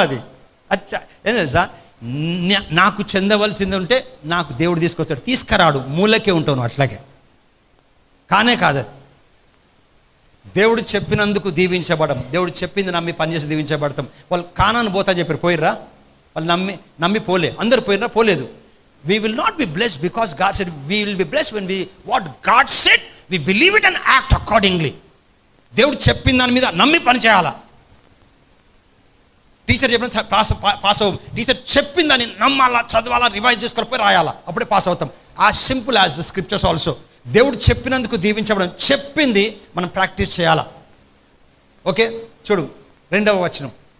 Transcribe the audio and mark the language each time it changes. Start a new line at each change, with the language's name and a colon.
Telugu: అది అచ్చా ఏం తెలుసా, నాకు చెందవలసింది ఉంటే నాకు దేవుడు తీసుకొస్తాడు, తీసుకురాడు, మూలకే ఉంటాను అట్లాగే. కానే కాదు, దేవుడు చెప్పినందుకు దీవించబడడం, దేవుడు చెప్పింది నమ్మి పనిచేసి దీవించబడతాం. వాళ్ళు కానాను పోతా చెప్పారు, పోయిర్రా? వాళ్ళు నమ్మి పోలే, అందరు పోయిర్రా? పోలేదు.
English: We will not be blessed because God said. We will be blessed when what God said, we believe it and act accordingly.
Telugu: దేవుడు చెప్పిన దాని మీద నమ్మి పని చేయాలా. టీచర్ చెప్పిన పాస్ అవ్వం, టీచర్ చెప్పిన దాన్ని నమ్మాలా, చదవాలా, రివైజ్ చేసుకొని రాయాలా, అప్పుడే పాస్ అవుతాం.
English: As simple as the scriptures also.
Telugu: దేవుడు చెప్పినందుకు దీవించబడం, చెప్పింది మనం ప్రాక్టీస్ చేయాలా. ఓకే, చూడు 2వ వచనం.